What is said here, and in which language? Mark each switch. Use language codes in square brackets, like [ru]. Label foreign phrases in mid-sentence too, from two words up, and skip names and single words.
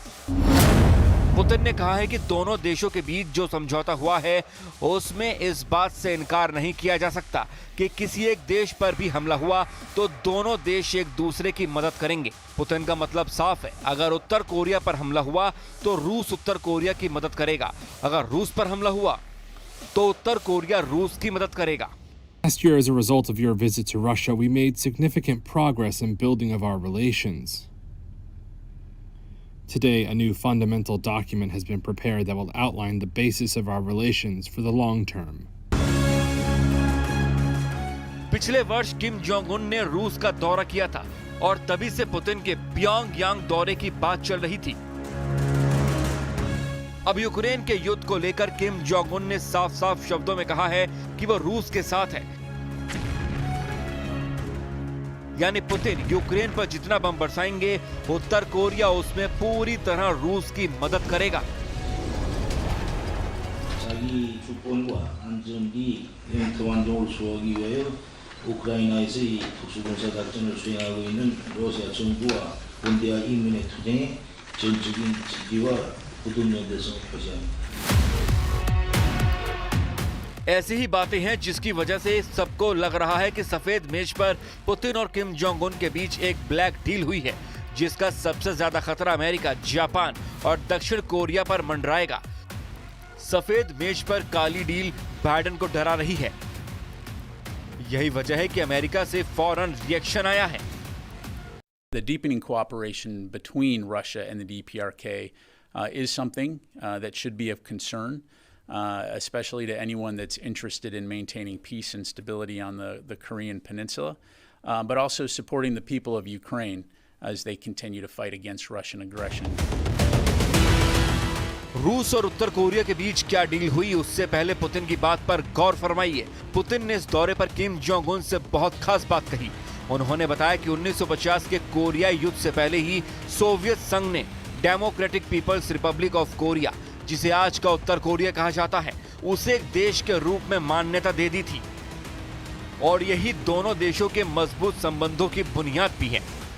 [hi] पुतिन ने कहा है कि दोनों देशों के बीच जो समझौता हुआ है उसमें इस बात से इनकार नहीं किया जा सकता कि किसी एक देश पर भी हमला हुआ तो दोनों देश एक दूसरे की मदद करेंगे। पुतिन का मतलब साफ है, अगर उत्तर कोरिया पर हमला हुआ तो रूस उत्तर कोरिया की मदद करेगा, अगर रूस पर हमला हुआ तो उत्तर कोरिया रूस की मदद करेगा। [en] Last year, as a result of your visit to Russia, we made significant progress in building of our relations. Today, a new fundamental document has been prepared that will outline the basis of our relations for the long term. [hi] पिछले वर्ष किम जोंग उन ने रूस का दौरा किया था और तभी से पुतिन के प्योंगयांग दौरे की बात चल रही थी। अब यूक्रेन के युद्ध को लेकर किम जोंग उन ने साफ-साफ शब्दों में कहा है कि वो रूस के साथ है। यानी पुतिन यूक्रेन पर जितना बम बरसाएंगे, उत्तर कोरिया उसमें पूरी तरह रूस की मदद करेगा। [ko] 자기 주권과 안전이 영토 안정을 수호하기 위하여 우크라이나에서 이 특수군사 작전을 수행하고 있는 러시아 정부와 원대한 인민의 투쟁에 전적인 지지와 굳은 연대성을 표시합니다. [hi] ऐसी ही बातें हैं जिसकी वजह से सबको लग रहा है कि सफेद मेज पर पुतिन और किम जोंग उन के बीच एक [en] black deal [hi] हुई है, जिसका सबसे ज्यादा खतरा अमेरिका, जापान और दक्षिण कोरिया पर मंडराएगा। सफेद मेज पर काली डील बाइडेन को डरा रही है। यही वजह है कि अमेरिका से फौरन रिएक्शन आया है। [en] The deepening cooperation between Russia and the DPRK is something that should be of concern, especially to anyone that's interested in maintaining peace and stability on the Korean Peninsula, but also supporting the people of Ukraine as they continue to fight against Russian aggression. [hi] रूस और उत्तर कोरिया के बीच क्या डील हुई, उससे पहले पुतिन की बात पर गौर फरमाइए। पुतिन ने इस दौरे पर किम जोंग उन से बहुत खास बात कही। उन्होंने बताया कि 1950 के कोरियाई युद्ध से पहले ही सोवियत संघ ने डेमोक्रेटिक पीपल्स रिपब्लिक ऑफ कोरिया, जिसे आज का उत्तर कोरिया कहा जाता है, उसे एक देश के रूप में मान्यता दे दी थी और यही दोनों देशों के मजबूत संबंधों की बुनियाद भी है।